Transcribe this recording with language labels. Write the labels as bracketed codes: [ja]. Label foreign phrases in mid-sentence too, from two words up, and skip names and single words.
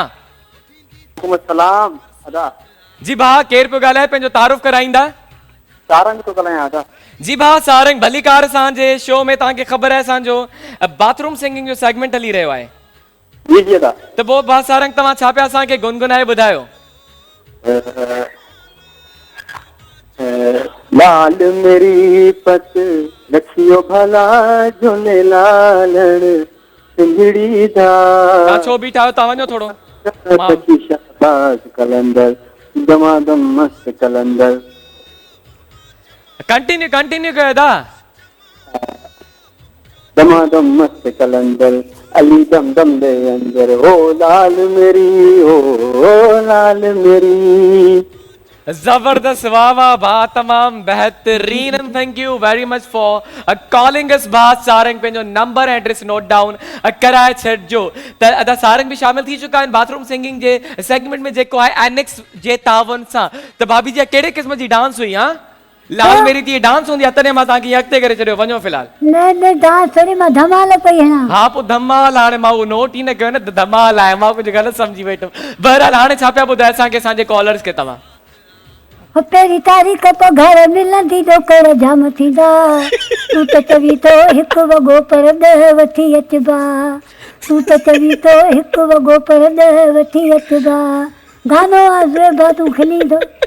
[sd] वालेकुम अस्सलाम। अदा जी भाउ केरु पियो ॻाल्हाए, पंहिंजो तारुफ़ कराईंदा? सारंग तो ॻाल्हायां अदा। जी भाउ सारंग, भली कार असांजे शो में तव्हांखे ख़बर आहे असांजो [en] bathroom singing [sd] जो सेगमेंट हली रहियो आहे। जी जी अदा। त पोइ भाउ सारंग तव्हां छा पिया असांखे गुनगुनाए ॿुधायो? [pa] लाल मेरी पत लखियो भला झूलेलाल सिंधड़ी दा। [sd] तव्हां छो बीठा आहियो? तव्हां वञो थोरो। [pa] शाबाश कलंदर दमादम मस्त कलंदर। [sd] कंटिन्यू कयो दा। [pa] दमादम मस्त कलंदर अली दम दम दे अंदर, ओ लाल मेरी, ओ लाल मेरी। [sd] जबरदस्त, वाह वाह भाउ, तमाम बेहतरीन। [en] And thank you very much for calling us. [sd] भाउ सारंग पंहिंजो [en] number address note down [sd] कराए छॾिजो। त अदा सारंग बि शामिल थी चुका आहिनि [en] bathroom singing [sd] जे सेगमेंट में जेको आहे एनिक्स जे तावन सां। त भाभी जी कहिड़े क़िस्म जी डांस हुई? हाँ लाल मेरी थी डांस हूंदी आहे, तॾहिं मां तव्हांखे अॻिते करे छॾियो। वञो फ़िलहाल। न डांस थोरी मां धमाल पई हणां। हाँ पोइ धमाल, हाणे मां उहो नोट ई न कयो न, धमाल आहे, मां कुझु ग़लति सम्झी वेठुमि। बहरहाल हाणे छा पिया ॿुधाए असांखे असांजे कॉलर्स खे तव्हां? हो पहिरीं तारीख़ तो घर मिलंदी ॾोकड़ जाम थींदा तूं त चवी तो हिकु वॻो पर 10 वठी अचबा तूं त चवी तो हिकु वॻो पर 10 वठी अचबा गानो आहे तूं खिलींदो